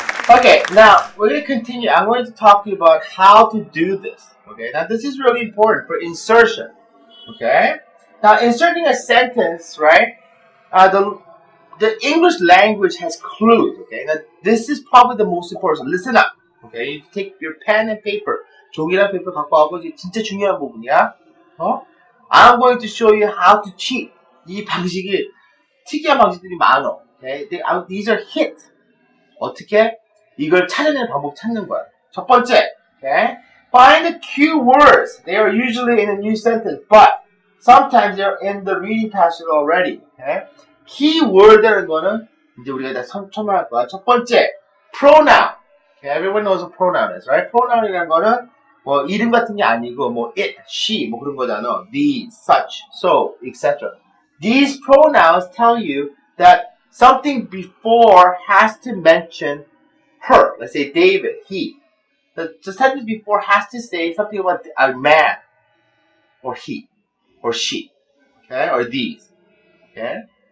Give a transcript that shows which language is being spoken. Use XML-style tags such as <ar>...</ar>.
<en>Okay, now we're going to continue. I'm going to talk to you about how to do this. Okay, now this is really important for insertion. Okay, now inserting a sentence, right? The English language has clues. Okay, now this is probably the most important. So listen up. Okay, you take your pen and paper.</en> <ko>종이랑 페이퍼 갖고 와고 이게 진짜 중요한 부분이야.</ko> <en>I'm going to show you how to cheat.</en> <ko>이 방식이 특이한 방식들이 많어.</ko> <en>Okay, these are hints.</en> <ko>어떻게? 이걸 찾아내는 방법 찾는 거야. 첫 번째,</ko> <en>okay? Find the key words. They are usually in a new sentence, but sometimes they're in the reading passage already. Okay?</en> <ko>key word라는 거는 이제 우리가 다 설명할 거야. 첫 번째, pronoun.</ko> <en>Okay? Everyone knows what pronoun is, right?</en> <ko>pronoun이라는 거는 뭐 이름 같은 게 아니고 뭐 it, she 뭐 그런 거잖아.</ko> <en>these, such, so, etc. These pronouns tell you that something before has to mention her. Let's say David, he. The sentence before has to say something about a man, or he, or she, okay, or these, okay.</en>